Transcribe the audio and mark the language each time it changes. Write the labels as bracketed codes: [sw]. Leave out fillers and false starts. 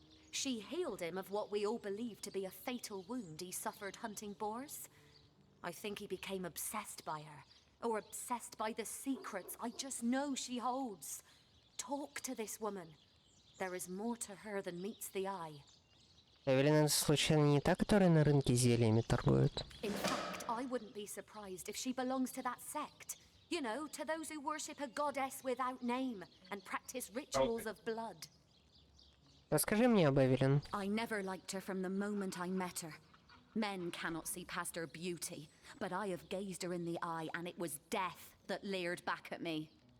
[en] She healed him of what we all believe to be a fatal wound he suffered hunting boars. I think he became obsessed by her, or obsessed by the secrets I just know she holds. Talk to this woman. There is more to her than meets the eye. [ru] Эвелин, это случайно не та, которая на рынке зельями торгует? [en] In fact, I wouldn't be surprised if she belongs to that sect. You know, to those who worship a goddess without name and practice rituals of blood. [ru] Расскажи мне об Эвелин. [en] I never liked her from the moment I met her. Men cannot see past her beauty, but I have gazed her in the eye and it was death that leered back at me.